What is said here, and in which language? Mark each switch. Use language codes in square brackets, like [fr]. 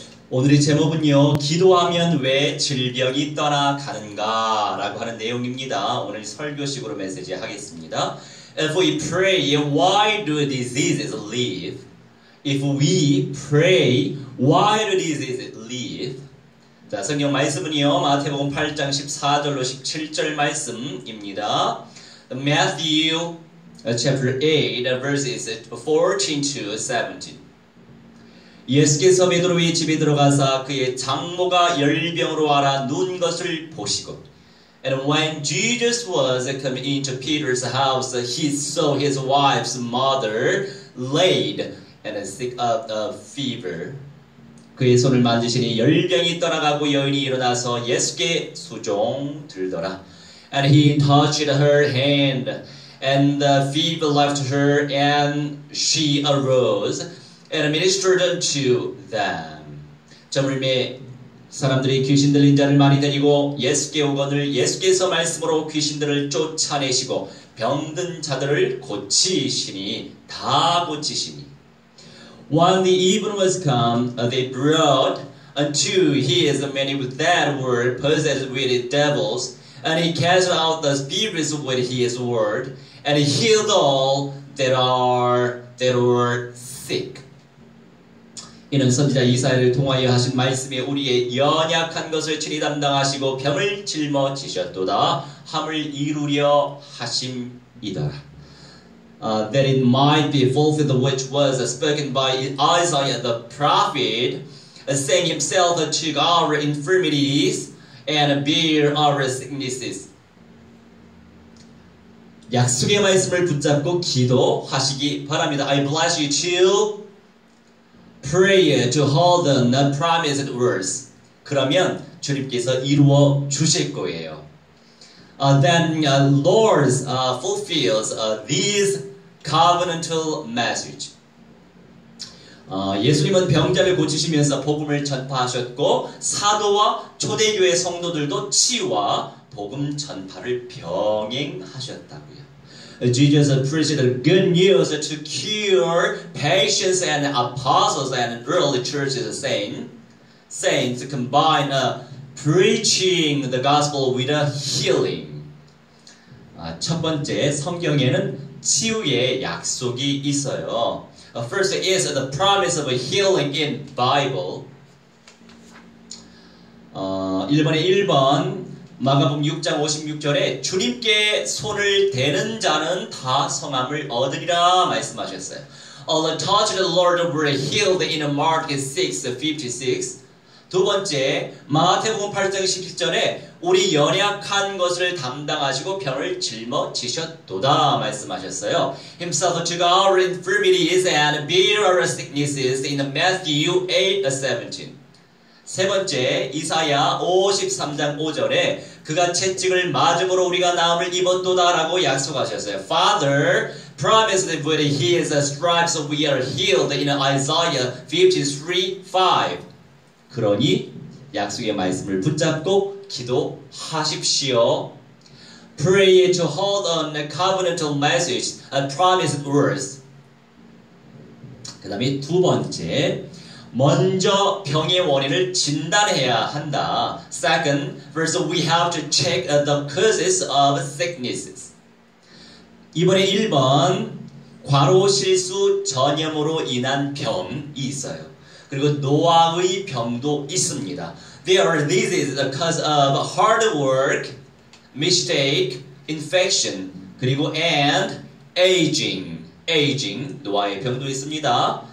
[ko] 오늘의 제목은요, 기도하면 왜 질병이 떠나가는가 라고 하는 내용입니다. 오늘 설교식으로 메시지 하겠습니다. [en] If we pray, why do diseases leave? If we pray, why do diseases leave? [ko] 자, 성경 말씀은요, 마태복음 8장 14절로 17절 말씀입니다. [en] Matthew chapter 8 verses 14 to 17. [ko] 예수께서 베드로의 집에 들어가사 그의 장모가 열병으로 앓아 누운 것을 보시고 [en] And when Jesus was coming into Peter's house, he saw his wife's mother laid and sick of fever. [ko] 그의 손을 만지시니 열병이 떠나가고 여인이 일어나서 예수께 수종 들더라. [en] And he touched her hand, and the fever left her, and she arose and ministered unto them. [ko] 저물매 사람들이 귀신 들린 자를 많이 데리고 예수께 오거늘 예수께서 말씀으로 귀신들을 쫓아내시고 병든 자들을 고치시니 다 고치시니. [en] When the even was come, they brought unto his many that were possessed with devils, and he cast out the spirits with his word, and he healed all that were sick. [ko] 이는 선지자 이사야를 통하여 하신 말씀에 우리의 연약한 것을 친히 담당하시고 병을 짊어지셨도다 함을 이루려 하심이더라. [en] That it might be fulfilled which was spoken by Isaiah the prophet, saying himself took our infirmities and bear our sicknesses. [ko] 약속의 말씀을 붙잡고 기도하시기 바랍니다. [en] I bless you to pray to hold the promised words. [ko] 그러면 주님께서 이루어 주실 거예요. [en] Then Lord fulfills these covenantal message. [ko] 예수님은 병자를 고치시면서 복음을 전파하셨고 사도와 초대교회 성도들도 치유와 복음 전파를 병행하셨다고요. [en] Jesus preached the good news to cure patients and apostles and early churches saints to combine preaching the gospel with healing. [ko] 첫 번째, 성경에는 치유의 약속이 있어요. [en] First is the promise of healing in Bible. [ko] 1번에 1번 마가복음 6장 56절에 주님께 손을 대는 자는 다 성함을 얻으리라 말씀하셨어요. [en] All the touched the Lord were healed in Mark 6:56. [ko] 두 번째 마태복음 8장 17절에 우리 연약한 것을 담당하시고 병을 짊어지셨도다 말씀하셨어요. [en] Himself took our infirmities and bare our sicknesses in Matthew 8:17. [ko] 세 번째 이사야 53장 5절에 그가 채찍을 맞음으로 우리가 나음을 입었도다라고 약속하셨어요. [en] Father promised that with his stripes we are healed in Isaiah 53:5. [ko] 그러니 약속의 말씀을 붙잡고 기도하십시오. [en] Pray to hold on the covenantal message and promised words. [ko] 그 다음에 두 번째 먼저 병의 원인을 진단해야 한다. [en] Second, first we have to check the causes of sicknesses. [ko] 이번에 1번 과로 실수 전염으로 인한 병이 있어요. 그리고 노화의 병도 있습니다. [en] There are diseases because of hard work, mistake, infection, [ko] 그리고 [en] and aging, [ko] 노화의 병도 있습니다.